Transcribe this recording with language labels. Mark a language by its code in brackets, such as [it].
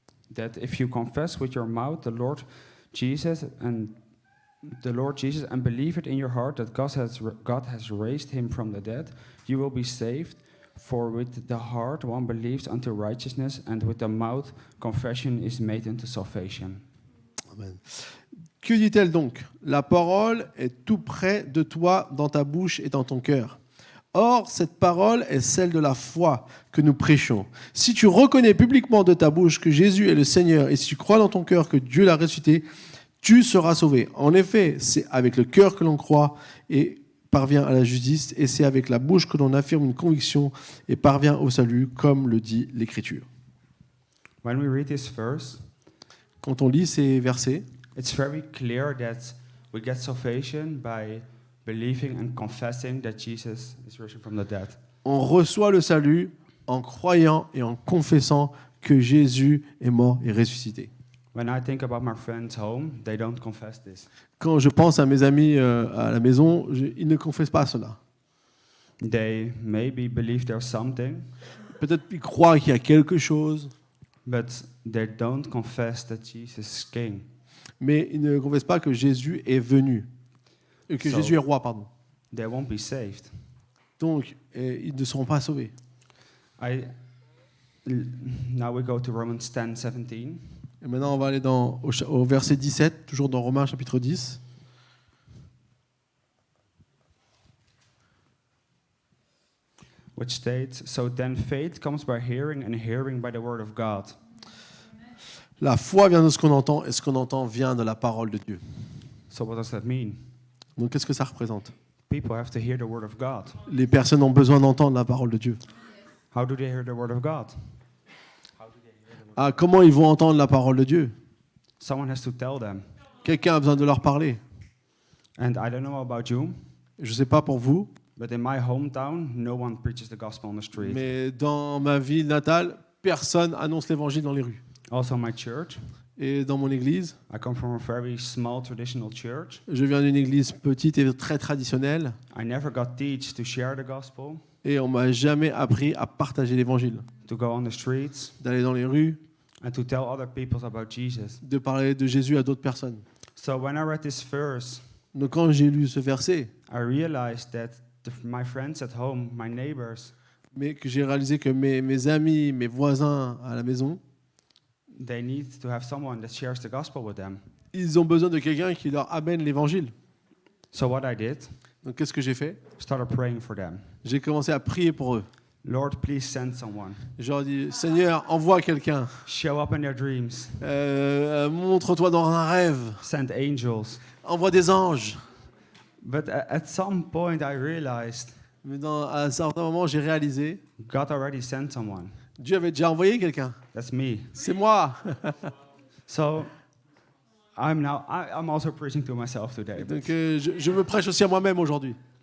[en] That if you confess with your mouth the Lord Jesus and believe it in your heart that God has raised him from the dead, you will be saved. For with the heart one believes unto righteousness, and with the mouth confession is made unto salvation. [fr] Amen. Que dit-elle donc? La parole est tout près de toi, dans ta bouche et dans ton cœur. Or, cette parole est celle de la foi que nous prêchons. Si tu reconnais publiquement de ta bouche que Jésus est le Seigneur, et si tu crois dans ton cœur que Dieu l'a ressuscité, tu seras sauvé. En effet, c'est avec le cœur que l'on croit et parvient à la justice, et c'est avec la bouche que l'on affirme une conviction et parvient au salut, comme le dit l'Écriture. [en] When we read this verse, [fr] Quand on lit ces versets, [en] it's very clear that we get salvation by believing and confessing that Jesus is risen from the dead. [fr] on reçoit le salut en croyant et en confessant que Jésus est mort et ressuscité. [en] When I think about my friends home, they don't confess this. [fr] Quand je pense à mes amis à la maison, ils ne confessent pas cela. [en] They maybe believe there's something, [fr] Peut-être qu'ils croient qu'il y a quelque chose, [en] but they don't confess that Jesus is king. [fr] mais ils ne confessent pas que Jésus est venu. Que [en] So- [fr] Jésus est roi, pardon. [en] They won't be saved. [fr] Donc, ils ne seront pas sauvés. [en] Now we go to Romans 10:17. [fr] Et maintenant, on va aller au verset 17, toujours dans Romains chapitre 10. [en] Which states, "So then faith comes by hearing, and hearing by the word of God." [fr] La foi vient de ce qu'on entend, et ce qu'on entend vient de la parole de Dieu. [en] So what does that mean? [fr] Donc, qu'est-ce que ça représente? [en] People have to hear the word of God. [fr] Les personnes ont besoin d'entendre la parole de Dieu. [en] How do they hear the word of God? [fr] Ah, comment ils vont entendre la parole de Dieu? [en] Someone has to tell them. [fr] Quelqu'un a besoin de leur parler. [en] And I don't know about you, [fr] Je ne sais pas pour vous, [en] but in my hometown, no one preaches the gospel on the street. [fr] mais dans ma ville natale, personne annonce l'évangile dans les rues. [en] Also, my church. [fr] Et dans mon église, [en] I come from a very small traditional church. [fr] je viens d'une église petite et très traditionnelle, [en] I never got taught to share the gospel, [fr] et on m'a jamais appris à partager l'évangile, [en] to go on the streets, [fr] d'aller dans les rues, [en] and to tell other people about Jesus. [fr] de parler de Jésus à d'autres personnes. [en] So when I read this verse, [fr] Donc quand j'ai lu ce verset, [en] I realized that my friends at home, my neighbors, [fr] mais que j'ai réalisé que mes amis, mes voisins à la maison, [en] they need to have someone that shares the gospel with them. [fr] ils ont besoin de quelqu'un qui leur amène l'évangile. [en] So what I did, [fr] Donc qu'est-ce que j'ai fait? [en] started praying for them. [fr] J'ai commencé à prier pour eux. [en] Lord, please send someone. [fr] Je leur dis, Seigneur, envoie quelqu'un. [en] Show up in their dreams. [fr] Montre-toi dans un rêve. [en] Send angels. [fr] Envoie des anges. [en] But at some point I realized [fr] Mais à un certain moment, j'ai réalisé, [en] God already sent someone. [fr] Dieu avait déjà envoyé quelqu'un. [en] That's me. [fr] C'est moi. [en] So I'm also preaching to myself today. [fr] Donc je me prêche aussi à moi-même aujourd'hui.